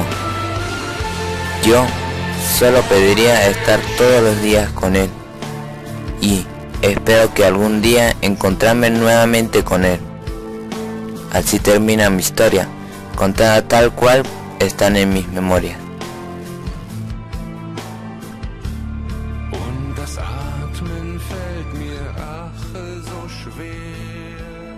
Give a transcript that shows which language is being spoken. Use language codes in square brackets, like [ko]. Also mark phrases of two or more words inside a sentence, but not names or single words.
[es] Yo solo pediría estar todos los días con él y espero que algún día encontrarme nuevamente con él. Así termina mi historia, contada tal cual están en mis memorias. [de] Und das Atmen fällt mir ach so schwer.